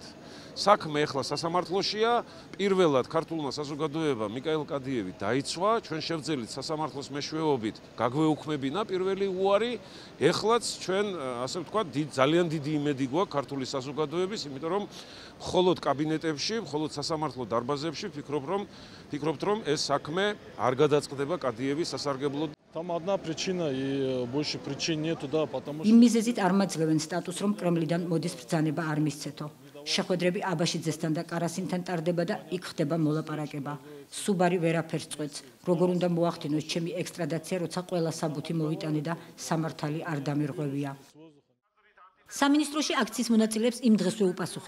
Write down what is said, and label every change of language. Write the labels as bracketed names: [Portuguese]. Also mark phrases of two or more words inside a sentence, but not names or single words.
[Georgian] საქმე ეხლა სასამართლოშია, პირველად ქართულმა საზოგადოებამ მიკაილ კადიევი დაიცვა, ჩვენ შევძელით სასამართლოს მეშვეობით გაგვეუქმებინა პირველი უარი, ეხლაც ჩვენ ასე ვთქვათ, ძალიან დიდი იმედი გვაქვს ქართული საზოგადოების, იმიტომ რომ მხოლოდ კაბინეტებში, მხოლოდ სასამართლო დარბაზებში ვფიქრობთ, რომ ეს საქმე არ გადაწყდება კადიევის სასარგებლოდ. [Russian] Там одна причина и больше причин нету, да, потому что... [Georgian] იმ მიზეზით არ მაძლევენ სტატუსს, რომ კრემლიდან მოდის ბრძანება არ მისცეთო. შეხვედრები აბაშიძესთან და კარასინთან ტარდება და იქ ხდება მოლაპარაკება. სუბარი ვერაფერს წყვეტს. როგორ უნდა მოახდინოს ჩემი ექსტრადაცია, როცა ყველა საბუთი მოვიტანე და სამართალი არ დამირღვევია. სამინისტროში აქციის მონაწილეებს იმ დღესვე უპასუხეს.